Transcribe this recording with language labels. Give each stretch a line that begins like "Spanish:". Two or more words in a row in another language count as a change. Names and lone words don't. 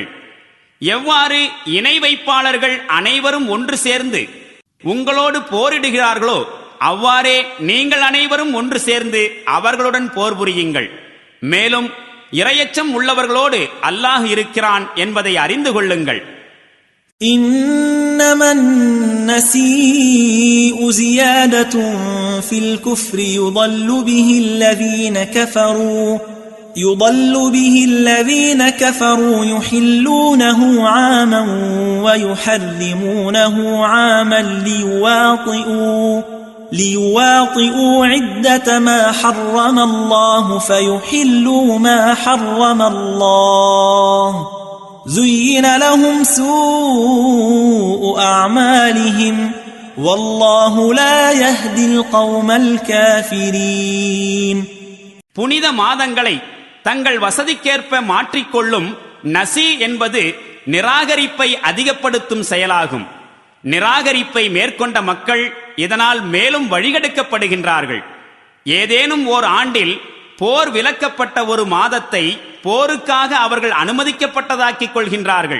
Tamil: எவ்வாறு இணை வைப்பாளர்கள் அனைவரும் ஒன்று சேர்ந்து உங்களோடு போரிடுகிறார்களோ அவ்வாறே நீங்கள் அனைவரும் ஒன்று சேர்ந்து அவர்களுடன் போர் புரியுங்கள். மேலும் இறையச்சம் உள்ளவர்களோடு அல்லாஹ் இருக்கிறான் என்பதை அறிந்து கொள்ளுங்கள்.
Arabic: إنما النسيء زيادة في الكفر يضل به الذين كفروا يحلونه عاما ويحرمونه عاما ليواطئوا عدة ما حرم الله فيحلوا ما حرم الله زين لهم سوء أعمالهم والله لا يهدي القوم الكافرين.
Tamil: புனித மாதங்களை தங்கள் வசதிக்கேற்ப மாற்றிக்கொள்ளும் நசி என்பது நிராகரிப்பை அதிகப்படுத்தும் செயலாகும். நிராகரிப்பை மேற்கொண்ட மக்கள் இதனால் மேலும் வழிகெடுக்கப்படுகின்றார்கள். ஏதேனும் ஓர் ஆண்டில் போர் விலக்கப்பட்ட ஒரு மாதத்தை போருக்காக அவர்கள் அனுமதிக்கப்பட்டதாக்கிக் கொள்கின்றார்கள்.